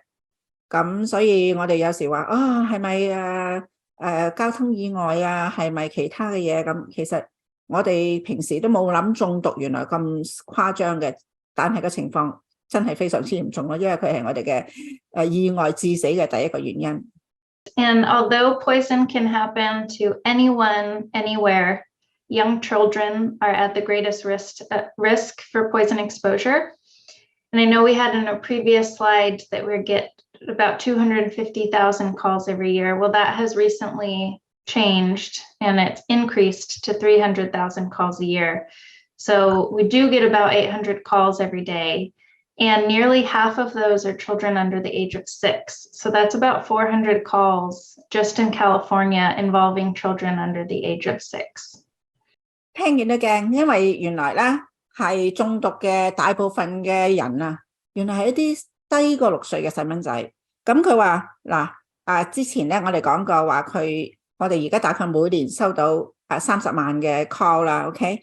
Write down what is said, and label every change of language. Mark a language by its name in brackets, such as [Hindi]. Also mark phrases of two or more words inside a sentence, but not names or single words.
[Cantonese] 咁所以我哋有時話係咪交通意外啊？係咪其他嘅嘢？咁其實我哋平時都冇諗中毒原來咁誇張嘅，但係個情況真係非常之嚴重咯，因為佢係我哋嘅意外致死嘅第一個原因。 [English] And although poison can happen to anyone, anywhere, young children are at the greatest risk for poison exposure. And I know we had in a previous slide that we get about 250,000 calls every year. Well, that has recently changed and it's increased to 300,000 calls a year. So we do get about 800 calls every day. And nearly half of those are children under the age of 6. So that's about 400 calls just in California involving children under the age of 6. [Cantonese] 聽見都驚，因為原來咧係中毒嘅大部分嘅人啊，原來係一啲低過6歲嘅細蚊仔。咁佢話之前咧我哋講過話我哋而家大概每年收到30萬嘅 call 啦 ，OK？